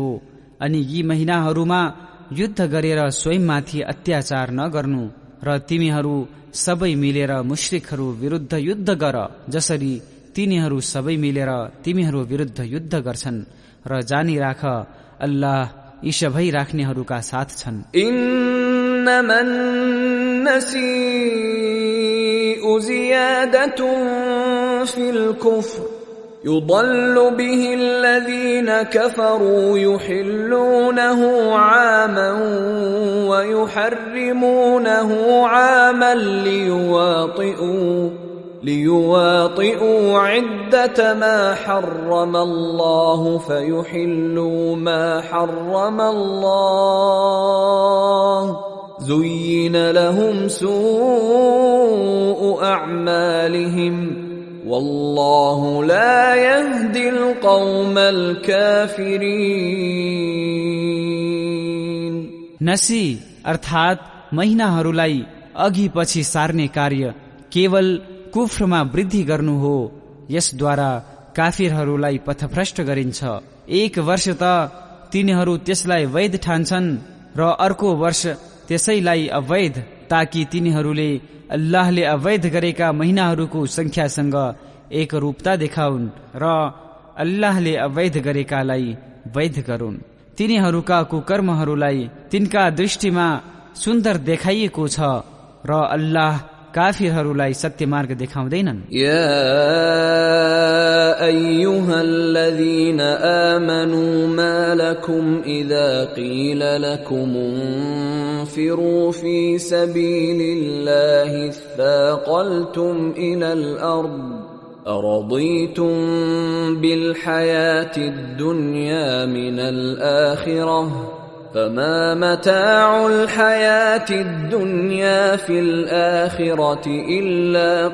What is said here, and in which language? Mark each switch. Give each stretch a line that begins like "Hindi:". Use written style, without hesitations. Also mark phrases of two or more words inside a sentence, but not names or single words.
Nepali: अनि यी महिनाहरूमा युद्ध गरेर स्वयंमाथि अत्याचार नगर्नु र तिमीहरू सबै मिलेर मुश्रिकहरू विरुद्ध युद्ध गर जसरी तिनीहरू सबै मिलेर तिमीहरू विरुद्ध युद्ध गर्छन् र जानी राख अल्लाह यी सबै राख्नेहरूका साथ छन्।
Arabic: إنما النسيء زيادة في الكفر يضل به الذين كفروا يحلونه عاما ويحرمونه عاما ليواطئوا عدة ما حرم الله فيحلوا ما حرم الله زين لهم سوء أعمالهم والله لا يهدي القوم الكافرين।
Nepali: नसी अर्थात महिनाहरूलाई अघि पछि सार्ने कार्य केवल कुफ्रमा वृद्धि गर्नु हो। यसद्वारा काफिरहरूलाई पथभ्रष्ट गरिन्छ। एक वर्ष त तिनीहरू त्यसलाई वैध ठान्छन् र अर्को वर्ष त्यसैलाई अवैध, ताकि तिनीहरूले अल्लाहले अवैध गरेका महिनाहरूको संख्यासँग एक रूपता देखाउन् र अल्लाहले अवैध गरेकालाई वैध गरून्। तिनीहरूका कुकर्महरूलाई तिनका दृष्टिमा सुन्दर देखाइएको छ र अल्लाह काफिरहरूलाई सत्य मार्ग देखाउँदैनन्।
Arabic: يا أيها الذين آمنوا ما لكم إذا قيل لكم انفروا في سبيل الله اثاقلتم إلى الأرض أرضيتم بالحياة الدنيا من الآخرة فما متاع الحياة الدنيا في الآخرة إلا